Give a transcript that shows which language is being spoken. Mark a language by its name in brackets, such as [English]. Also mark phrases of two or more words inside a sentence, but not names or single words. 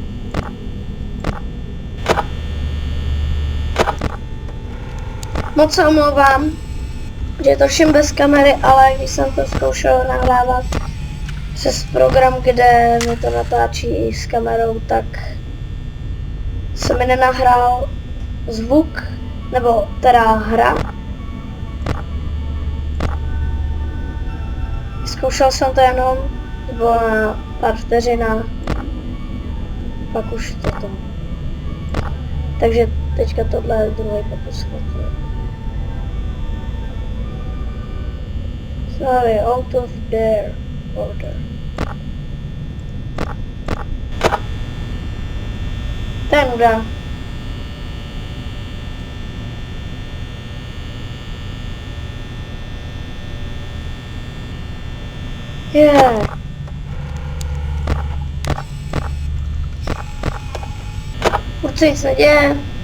[Czech] Moc se omlouvám, že je to všem bez kamery, ale když jsem to zkoušel nahrávat přes program, kde mi to natáčí i s kamerou, tak se mi nenahrál zvuk, nebo teda hra. Zkoušel jsem to jenom, bylo na pár vteřinách, pak už toto. Takže teďka tohle je druhý pokus. [English] Sorry, out of their order. [Czech] To je nuda. [English] Yeah. [Czech] Furt se nic neděje.